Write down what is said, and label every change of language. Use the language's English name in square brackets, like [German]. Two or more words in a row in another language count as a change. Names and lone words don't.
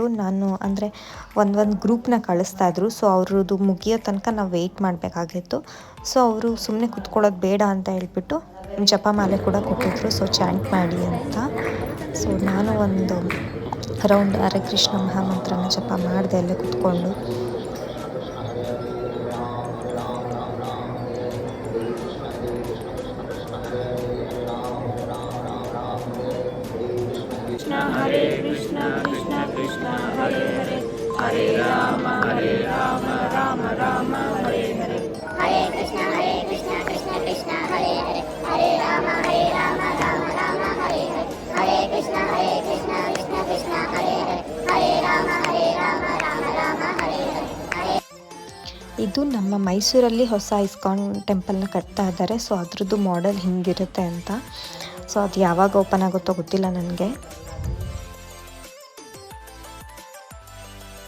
[Kannada] ನಾನು ಅಂದರೆ ಒಂದು ಗ್ರೂಪ್ನ ಕಳಿಸ್ತಾಯಿದ್ರು. ಸೊ ಅವ್ರದ್ದು ಮುಗಿಯೋ ತನಕ ನಾವು ವೆಯ್ಟ್ ಮಾಡಬೇಕಾಗಿತ್ತು. ಸೊ ಅವರು ಸುಮ್ಮನೆ ಕೂತ್ಕೊಳ್ಳೋದು ಬೇಡ ಅಂತ ಹೇಳಿಬಿಟ್ಟು ಜಪಮಾಲೆ ಕೂಡ ಕೊಟ್ಟಿದ್ರು, ಸೊ ಚಾಂಟ್ ಮಾಡಿ ಅಂತ. ಸೊ ನಾನು ಒಂದು ಅರೌಂಡ್ ಹರೇ ಕೃಷ್ಣ ಮಹಾಮಂತ್ರನ ಜಪ ಮಾಡಿದೆ ಅಲ್ಲೇ ಕೂತ್ಕೊಂಡು. [Sanskrit] ಹರೇ ಕೃಷ್ಣ ಕೃಷ್ಣ ಕೃಷ್ಣ ಹರೇ ಹರೇ, ಹರೇ ರಾಮ ರಾಮ ರಾಮ ಹರೇ ಹರೇ. ಹರೇ ಕೃಷ್ಣ ಕೃಷ್ಣ ಕೃಷ್ಣ ಹರೇ ಹರೇ, ಹರೇ ರಾಮ ರಾಮ ರಾಮ ಹರೇ ಹರೇ. ಹರೇ ಕೃಷ್ಣ ಕೃಷ್ಣ ಕೃಷ್ಣ ಹರೇ ಹರೇ, ಹರೇ ರಾಮ ರಾಮ ಹರೇ ಹರೇ. [Kannada] ಇದು ನಮ್ಮ ಮೈಸೂರಲ್ಲಿ ಹೊಸ ಇಸ್ಕಾನ್ ಟೆಂಪಲ್ನ ಕಟ್ತಾ ಇದ್ದಾರೆ. ಸೊ ಅದ್ರದ್ದು ಮಾಡೆಲ್ ಹಿಂಗಿರುತ್ತೆ ಅಂತ. ಸೊ ಅದು ಯಾವಾಗ ಓಪನ್ ಆಗುತ್ತೋ ಗೊತ್ತಿಲ್ಲ ನನಗೆ.